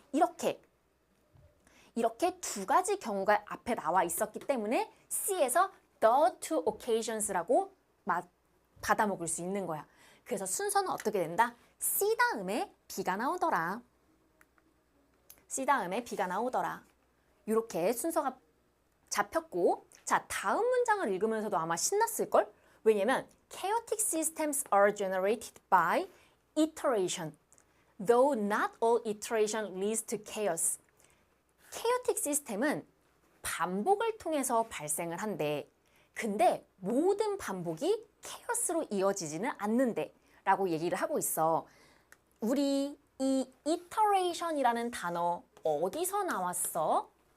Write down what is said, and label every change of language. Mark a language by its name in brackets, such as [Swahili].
[Korean] 이렇게 두 가지 경우가 앞에 나와 있었기 때문에 C에서 [English] the two occasions [Korean] 라고 받아먹을 수 있는 거야. 그래서 순서는 어떻게 된다? C 다음에 B가 나오더라. C 다음에 B가 나오더라. 이렇게 순서가 잡혔고 자 다음 문장을 읽으면서도 아마 신났을걸? 왜냐면 [English] chaotic systems are generated by iteration. Though not all iteration leads to chaos. [Korean] chaotic 시스템은 반복을 통해서 발생을 한대. 근데 모든 반복이 케오스로 이어지지는 않는데 라고 얘기를 하고 있어. 우리 이 iteration이라는 단어 어디서 나왔어?